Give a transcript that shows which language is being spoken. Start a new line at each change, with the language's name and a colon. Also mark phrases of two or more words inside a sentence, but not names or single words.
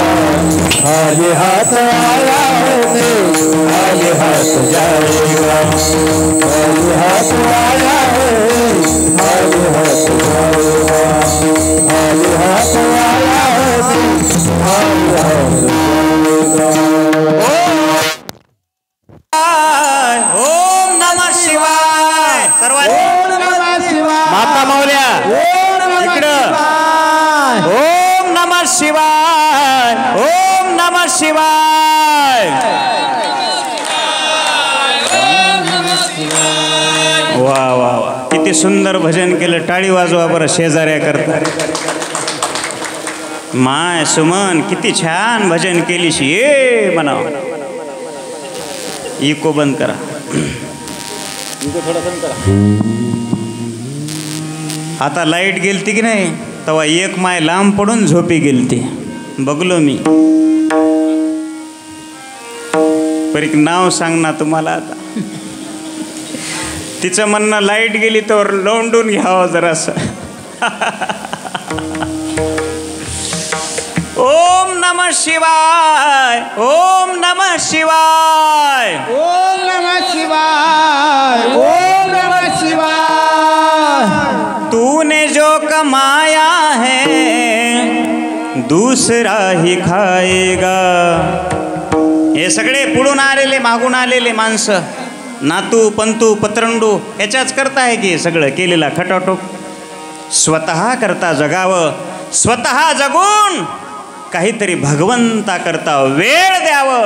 Hindi: खाली हाथ आया बंदे, खाली हाथ जाएगा. खाली हाथ आया है, खाली हाथ जाएगा. खाली हाथ आया है, खाली हाथ जाएगा.
Sanskrit: ओम नमः शिवाय.
Marathi: सर्वांनी माता माऊल्या इकडं.
Sanskrit: ओम नमः शिवाय. ओम नमः शिवाय. वा वा वा,
Marathi: किती सुंदर भजन केलं. टाळी वाजवा बरं शेजाऱ्या करता. माय सुमन किती छान भजन केलीशी. ये म्हणाव. इको बंद करा. आता लाईट गेलती की नाही तेव्हा एक माय लांब पडून झोपी गेलती. बघलो मी. पर एक नाव सांग ना तुम्हाला. आता तिचं म्हणणं लाईट गेली तर लोंडून घ्यावं जरासं.
Sanskrit: ओम नमः शिवाय. ओम नमः शिवाय. ओम नमः शिवाय. ओम नमः शिवाय.
Hindi: तूने जो कमाया है, दूसरा ही खाएगा.
Marathi: हे सगळे पुढून आलेले, मागून आलेले माणसं, नातू पंतू पत्रंडू याच्याच करता आहे की सगळं केलेला खटाटोप. स्वतः करता जगावं. स्वतः जगून काहीतरी भगवंता करता वेळ द्यावं.